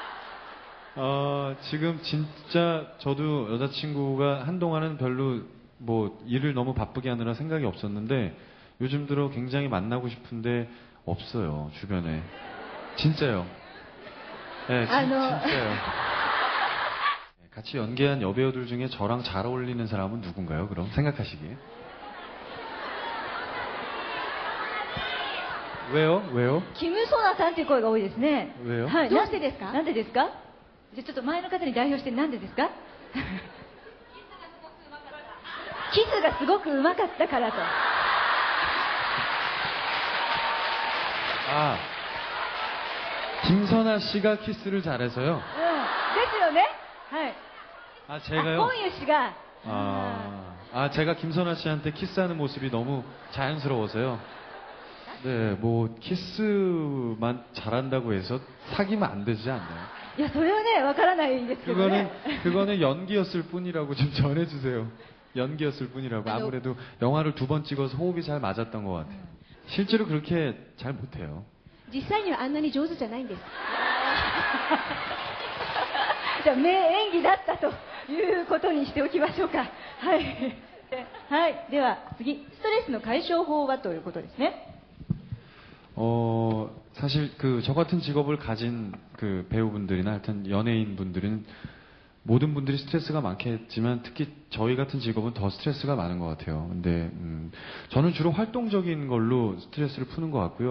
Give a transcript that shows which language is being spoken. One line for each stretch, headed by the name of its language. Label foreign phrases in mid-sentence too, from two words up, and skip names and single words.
Korean: 지금 진짜 저도 여자친구가 한동안은 별로 일을 너무 바쁘게 하느라 생각이 없었는데 요즘 들어 굉장히 만나고 싶은데 없어요, 주변에. 진짜요. 네, 진짜요. 같이 연기한 여배우들 중에 저랑 잘 어울리는 사람은 누군가요? 그럼 생각하시기에. 왜요? 왜요?
Japanese: キム・ソナさんという声が多いですね。
Korean: 왜요?
Japanese: はい。どうしてですか？なんでですか？じゃあちょっと前の方に代表してなんでですか？キスがすごく上手かったからと。
Korean: 아, 김선아 씨가 키스를 잘해서요.
Japanese: うん。ですよね。はい。
Korean: 아,
Japanese: あ、
Korean: 제가요?
Japanese: 本優氏が。
Korean: 제가 김선아 씨한테 키스하는 모습이 너무 자연스러워서요. 네, 뭐 키스만 잘한다고 해서 사귀면 안 되지 않나요?
Japanese: いや、それはね、わからないんですけどね。
Korean: 그거는 연기였을 뿐이라고 좀 전해주세요. 연기였을 뿐이라고. 아무래도 영화를 2번 찍어서 호흡이 잘 맞았던 것 같아요. 실제로 그렇게 잘 못해요.
Japanese: 実際にはあんなに上手じゃないんです。じゃあ名演技だったということにしておきましょうか。はい。はい。では次、ストレスの解消法はということですね。
Korean: 사실 저 같은 직업을 가진 그 배우분들이나 하여튼 연예인분들은 모든 분들이 스트레스가 많겠지만 특히 저희 같은 직업은 더 스트레스가 많은 것 같아요. 근데 저는 주로 활동적인 걸로 스트레스를 푸는 것 같고요.